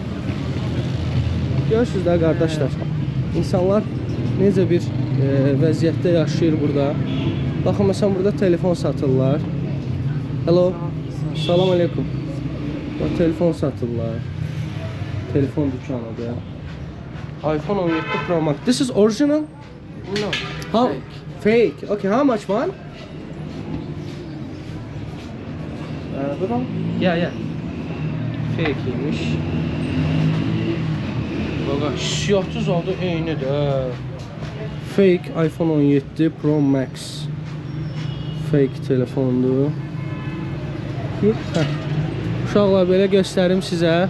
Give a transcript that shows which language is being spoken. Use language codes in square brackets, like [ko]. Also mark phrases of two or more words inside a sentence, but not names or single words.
[az] Görürsünüz də qardaşlar, insanlar necə bir vəziyyətdə yaşayır burada. Baxın, məsələn, burada telefon satırlar. [ar] Hello, سلام عليكم. [az] Burada telefon satırlar. Telefon dükkanıdır. iPhone 17 Pro Max. [en] This is original? No. How? Fake. Okay, how much one? Yeah. [az] Fake imiş. Baqa, hissiyatı oldu eynidir. [en] Fake iPhone 17 Pro Max. [az] Fake telefondur. Uşaqlar, belə göstərim sizə.